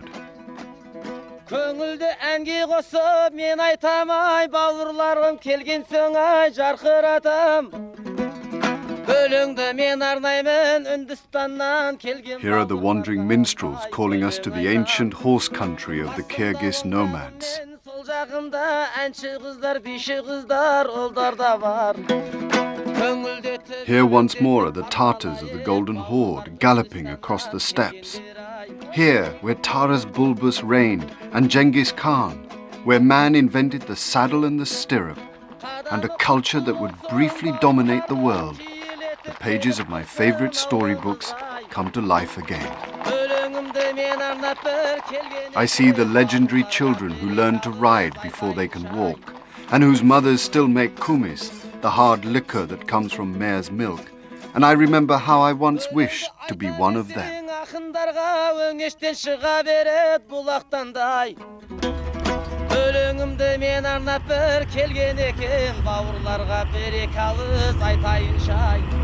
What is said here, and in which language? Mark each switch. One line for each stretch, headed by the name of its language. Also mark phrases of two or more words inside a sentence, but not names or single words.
Kazakh: Көңілді әнге қосып мен айтам ай бауырларым келген соң ай жарқыратам Өлеңді мен арнаймын Үндістаннан келген
English: Here are the wandering minstrels calling us to the ancient horse country of the Kyrgyz nomads.
Kazakh: Сол жағымда әнші қыздар, биші қыздар, ұлдар да бар
English: Here once more are the Tartars of the Golden Horde galloping across the steppes. Here, where Taras Bulbus reigned and Genghis Khan, where man invented the saddle and the stirrup, and a culture that would briefly dominate the world, the pages of my favorite storybooks come to life again. I see the legendary children who learn to ride before they can walk, and whose mothers still make kumis, the hard liquor that comes from mare's milk, and I remember how I once wished to be one of them.
Kazakh: Өлеңімді мен арнап бір келген екен бауырларға берек алыс айтайыншы ай